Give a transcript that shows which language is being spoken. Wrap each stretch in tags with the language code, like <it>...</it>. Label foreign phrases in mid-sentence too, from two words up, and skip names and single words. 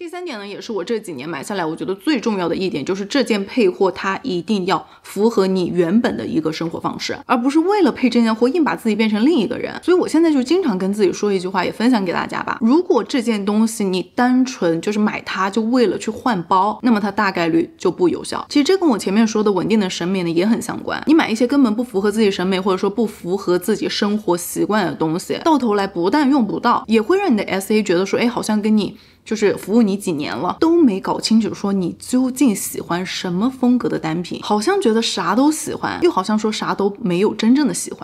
<zh>第三點呢，也是我這幾年買下來我覺得最重要的一點，就是這件配貨它一定要符合你原本的一個生活方式，而不是為了配這件貨硬把自己變成另一個人。所以我現在就經常跟自己說一句話，也分享給大家吧，如果這件東西你單純就是買它就為了去換包，那麼它大概率就不有效。其實這跟我前面說的穩定的審美呢也很相關，你買一些根本不符合自己審美或者說不符合自己生活習慣的東西，到頭來不但用不到，也會讓你的 SA 覺得說好像跟你就是服務你幾年了都沒搞清楚說你究竟喜歡什麼風格的單品，好像覺得啥都喜歡，又好像說啥都沒有真正的喜歡。</zh>